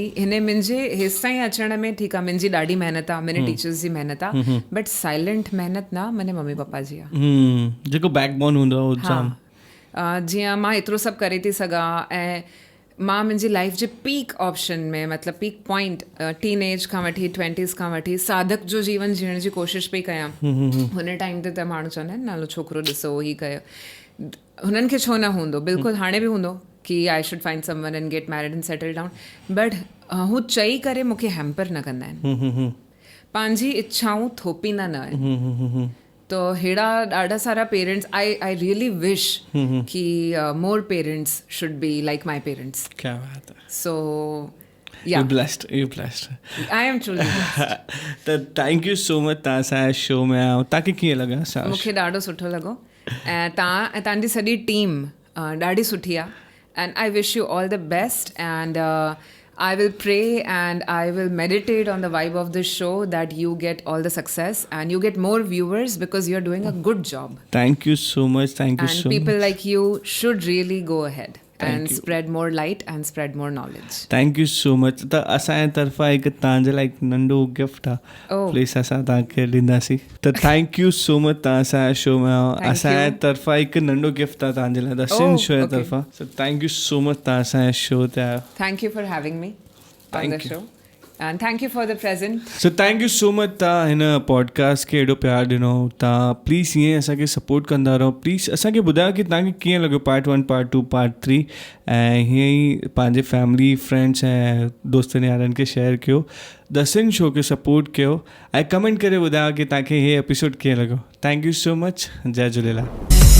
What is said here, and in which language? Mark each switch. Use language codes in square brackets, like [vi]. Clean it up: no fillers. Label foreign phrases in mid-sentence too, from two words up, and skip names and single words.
[sd] हिन मुंहिंजे हेसि ताईं अचण में, ठीकु आहे, मुंहिंजी ॾाढी महिनत आहे, मुंहिंजे टीचर्स जी महिनत आहे, [en] but silent [sd] महिनत न मुंहिंजे मम्मी पप्पा जी आहे, जेको बैकबोन हूंदो आहे। जीअं मां एतिरो सभु करे थी सघां ऐं मां मुंहिंजी लाइफ जे [en] peak option [sd] में, मतिलबु [en] peak point, teen age [sd] खां वठी 20s खां वठी साधक जो जीवन जीअण जी कोशिशि पई कयां। हुन टाइम ते त माण्हू चवंदा आहिनि नालो छोकिरो ॾिसो, ही कयो, हुननि खे छो न हूंदो, बिल्कुलु हाणे बि हूंदो कि [en] I should find someone and get married and settle down, [sd] बट हू चई करे मूंखे हैम्पर न कंदा आहिनि, पंहिंजी इच्छाऊं थोपींदा न आहिनि। तो हेड़ा ॾाढा सारा पेरेंट्स, [en] I really wish [sd] कि [en] more parents should be like my parents. [hi] क्या बात है। सो [en] You're blessed. I am truly blessed. त thank you so much, [sd] तव्हां असांजे शो में आयो। तव्हांखे कीअं लॻा? मूंखे ॾाढो सुठो लॻो ऐं तव्हांजी सॼी टीम ॾाढी सुठी आहे [en] and I wish you all the best and I will pray and I will meditate on the vibe of this show that you get all the success and you get more viewers because you're doing a good job. Thank you so much. Thank you And so people much. like you should really go ahead Thank and you. spread more light and spread more knowledge. thank you so much [sd] त असांजे तरफ़ां हिकु तव्हांजे लाइ हिकु नंढो गिफ्ट आहे [en] Oh. [sd] प्लीज़ असां तव्हांखे ॾींदासीं त [en] thank you so much [sd] तव्हां असांजे शो में आयो [en] Thank [sd] असांजे [en] you. [sd] तरफ़ां हिकु नंढो गिफ्ट आहे तव्हांजे लाइ दर्शन [en] Oh, [sd] शो जे [en] okay. [sd] तरफ़ां [en] so thank you so much [sd] तव्हां असांजे शो ते आयो [en] Thank you for having me on Thank the you. show. And thank you for the present. so thank you so much [sd] तव्हां हिन पॉडकास्ट खे एॾो प्यारु ॾिनो तव्हां प्लीज़ ईअं असांखे सपोर्ट कंदा रहो प्लीज़ असांखे ॿुधायो कि तव्हांखे कीअं लॻो पार्ट 1 पार्ट 2 पार्ट 3 ऐं हीअं ई पंहिंजे [en] family friends [sd] ऐं दोस्तनि यारनि खे शेयर कयो दर्शन शो खे सपोर्ट कयो ऐं कमेंट करे ॿुधायो कि तव्हांखे इहे एपिसोड कीअं लॻो [en] thank you so much [sd] जय झूलेलाल